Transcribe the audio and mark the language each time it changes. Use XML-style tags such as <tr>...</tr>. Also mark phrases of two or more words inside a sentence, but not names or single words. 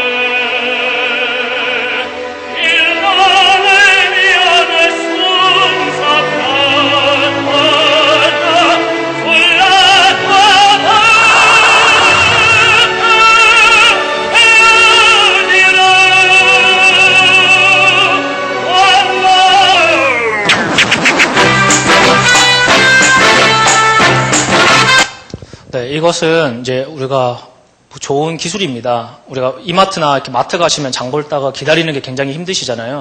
<it>te, il male mio nessun saprà, sulla tua barca e dirò,</it> <ko>네, 이것은 이제 우리가 좋은 기술입니다. 우리가 이마트나 이렇게 마트 가시면 장 볼다가 기다리는 게 굉장히 힘드시잖아요.</ko>